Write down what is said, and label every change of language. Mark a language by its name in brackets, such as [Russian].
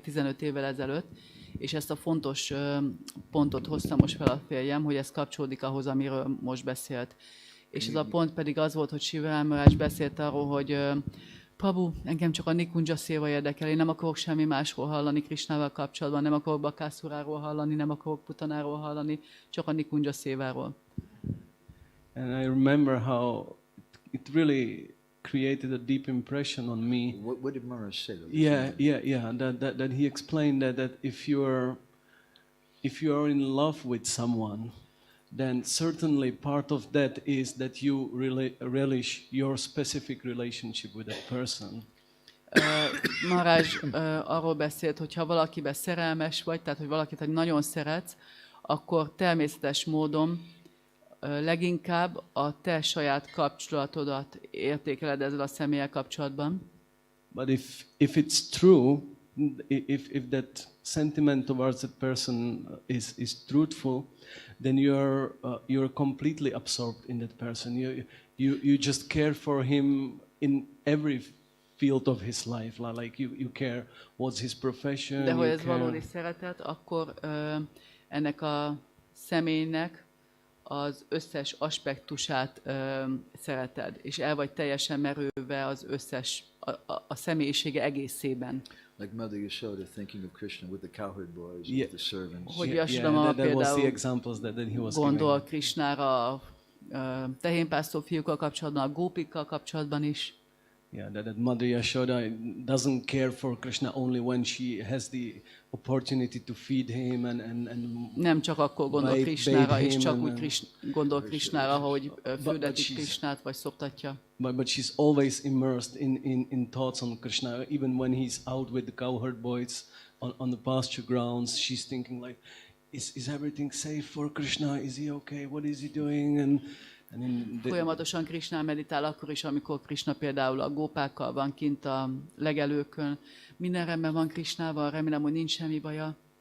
[Hungarian] 15 évvel ezelőtt, és ezt a fontos pontot hoztam most fel a férjem, hogy ez kapcsolódik ahhoz, amiről most beszélt. És ez a pont pedig az volt, hogy Shiva Maharaj beszélt arról, hogy Prabhu, engem csak a Nikunja Seva érdekel, én nem akarok semmi másról hallani Krishnával kapcsolatban, nem akarok Bakasuráról hallani, nem akarok Putanáról hallani, csak a Nikunja Seváról. [English] And I remember how it really created a deep impression on me. What did Maharaj say? Yeah. That he explained that if you are in love with someone, then certainly part of that is that you relish your specific relationship with that person. [Hungarian] Maharaj arról beszélt, hogy ha valakiben szerelmes vagy, tehát hogy valakit nagyon szeretsz, akkor természetes módon leginkább a te saját kapcsolatodat értékeled ezzel a személlyel kapcsolatban. [English] But if it's true, if that sentiment towards that person is truthful, then you're completely absorbed in that person. You just care for him in every field of his life. Like you care what's his profession. [Hungarian] De ha ez valódi szeretet, akkor ennek a személynek az összes aspektusát szereted, és el vagy teljesen merülve az összes, a személyisége egészében. [English] Like Mother Yashoda thinking of Krishna with the cowherd boys, with the servants. [Hungarian] Hogy Yashoda például gondol [English] giving. [Hungarian] Krishnára a tehénpásztó fiúkkal kapcsolatban, a gópikkal kapcsolatban is. [English] Yeah, that Mother Yashoda doesn't care for Krishna only when she has the opportunity to feed him and [Hungarian] nem csak akkor gondol Krishnára, és csak úgy gondol Krishnára, hogy földetik Krishnát, vagy szoptatja. [English] But she's always immersed in thoughts on Krishna. Even when he's out with the cowherd boys on the pasture grounds, she's thinking like, is everything safe for Krishna? Is he okay? What is he doing? [Hungarian] Folyamatosan Krishnán meditál akkor is, amikor Krishna például a gópákkal van kint a legelőkön. Minden rendben van Krishnával, remélem, hogy nincs semmi baja.